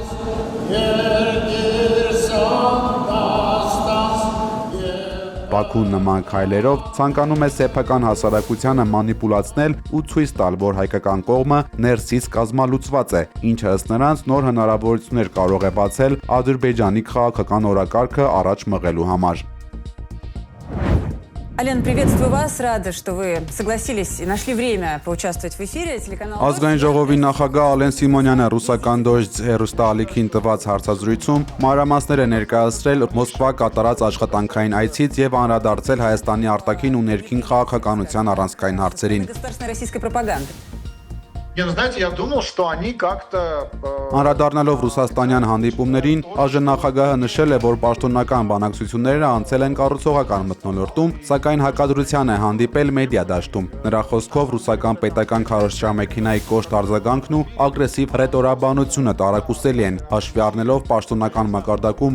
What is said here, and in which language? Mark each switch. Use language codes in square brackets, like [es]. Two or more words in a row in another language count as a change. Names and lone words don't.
[hy] Բաքուն նման քայլերով ցանկանում է սեփական հասարակությանը մանիպուլացնել ու ցույց տալ, որ հայկական կողմը ներսից կազմալուծված է, ինչը ըստ նրանց նոր հնարավորություններ կարող է բացել Ադրբեջանի քաղաքական օրակարգը առաջ մղելու համար։ [ru] Ален, приветствую вас. Рада, что вы согласились и нашли время поучаствовать в эфире. Телеканал [hy] Ազգային ժողովի նախագահ Ալեն Սիմոնյանը ռուսական դոժձ հեռուստաալիքին տված հարցազրույցում մանրամասներ է ներկայացրել Մոսկվա կատարած աշխատանքային այցից եւ անդրադարձել Հայաստանի արտաքին ու ներքին քաղաքականության առանցքային հարցերին։ [ru] государственной российской пропаганды. Не, ну знаете, я думал, что они как-то... [hy] Անդրադառնալով ռուսաստանյան հանդիպումներին, ԱԺ նախագահը նշել է, որ պաշտոնական բանակցությունները անցել են կառուցողական մթնոլորտում, սակայն հակադրության է հանդիպել մեդիա դաշտում։ Նրա խոսքով ռուսական պետական քարոզչամեքենայի կոշտ արձագանքն ու ագրեսիվ ռետորաբանությունը տարակուսելի են, հաշվի առնելով պաշտոնական մակարդակում